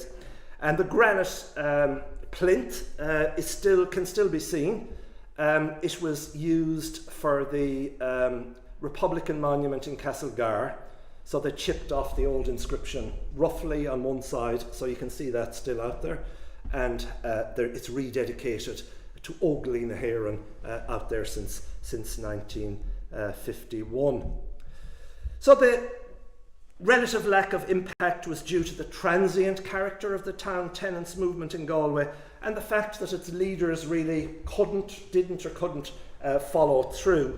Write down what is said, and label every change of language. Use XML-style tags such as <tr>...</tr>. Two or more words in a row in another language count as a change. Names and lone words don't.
<en>And the granite plinth can still be seen. It was used for the Republican monument in Castlegar, so they chipped off the old inscription roughly on one side, so you can see that still out there, and it's rededicated to Óglaí na hÉireann out there since 1951. So the relative lack of impact was due to the transient character of the town tenants movement in Galway, and the fact that its leaders really didn't follow through.</en>